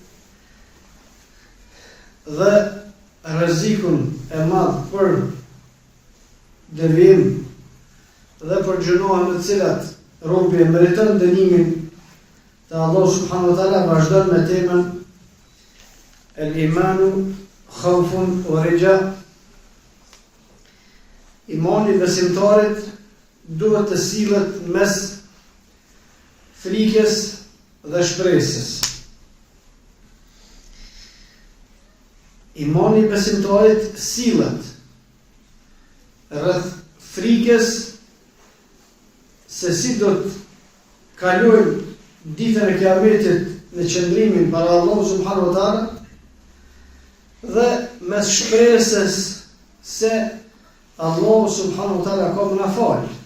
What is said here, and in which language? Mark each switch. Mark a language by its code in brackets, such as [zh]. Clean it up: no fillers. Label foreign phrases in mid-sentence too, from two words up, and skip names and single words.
[sq] dhe rrezikun e madh për devijim dhe për gjunoa në të cilat robi e meriton dënimin të Allah [ar] سبحانه وتعالى, [sq] vazhdon me temën [ar] الإيمان خوف ورجاء. [sq] Imani besimtarit duhet të sillet mes frikës dhe shpresës. Imani besimtarit sillet rreth frikës se si do të kalojë ditën e kiametit në qëndrimin para Allahut [ar] سبحانه وتعالى, [sq] dhe mes shpresës se Allahu [ar] سبحانه وتعالى [sq] ka më na fal.